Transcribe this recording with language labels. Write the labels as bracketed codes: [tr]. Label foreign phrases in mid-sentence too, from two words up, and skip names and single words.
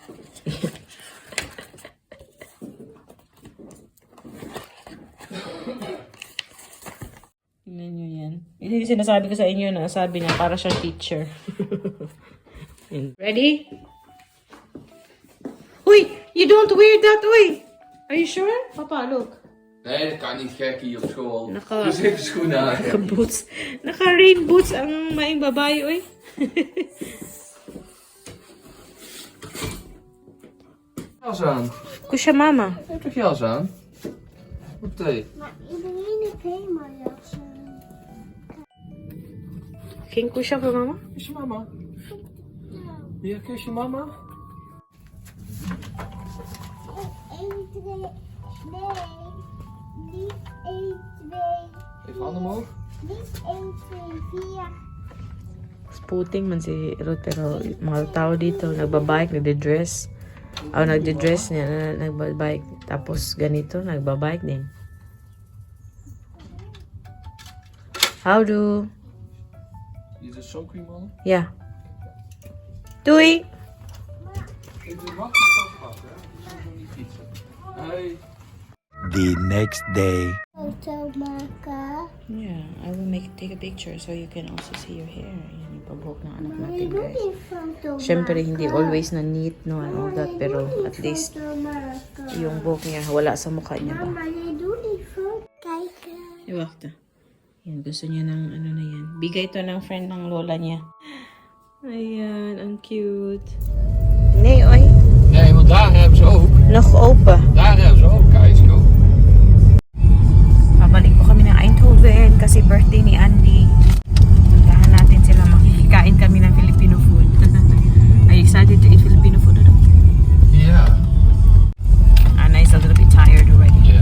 [tl] Tingnan nyo yan. Hindi sinasabi ko sa inyo na sabi niya para siyang teacher. [en] Ready? Uy! You don't wear that, uy! Are you sure? Papa, look. [nl] Nee, dat kan niet gek hier op school. [tl] Naka- [nl] Dus even schoenen aan. [tl] Naka-boots. Naka- [en] rain boots [tl] ang maing babae, uy. [nl] Jas aan. Kusya mama. Heb toch jas aan? Wat thee? Maar iedereen heeft helemaal jas aan. King kusya voor mama? Kus je mama. Ja, kus je mama. 1, 2, nee. Niet 1, 2. Even handen omhoog. Niet 1, 2, 4. [tl] Sputing man si Ruth, pero mga tao dito nagbabike, nagde-dress. Nagde-dress niya, nagbabike. Tapos ganito, nagbabike din. [nl] Houdoe. Hier is zo'n cream man. Ja. Doei! Ik doe wacht op pakken, hè. Zo niet fietsen. [en] Hey. The next day. [nl] Foto maken. [en] Yeah, I will take a picture so you can also see your hair. [tl] Yan yung pagbuhok ng anak [nl] Maar [tl] natin, [nl] je doet [tl] guys. [nl] niet foto [tl] Siyempre, [nl] maken. [tl] hindi always na neat, no, [en] and all that, [tl] pero at least [nl] Foto maken. [tl] yung buhok niya, wala sa mukha niya ba? [nl] Mama, je doet niet foto. Kijken. Iwakta. [tl] Yan, gusto niya ng ano na yan. Bigay to ng friend ng lola niya. Ayan, ang cute. [nl] Nee, oy. Nee, want daar hebben ze ook. Nog open. Daar hebben ze ook ijskoop. [tl] Pabalik po kami ng Eindhoven kasi birthday ni Andy. Puntahan natin sila, makikikain kami ng [en] Filipino food. Are you excited to eat Filipino food? [nl] Ja. [en] Anna is a little bit tired already. [nl] Ja.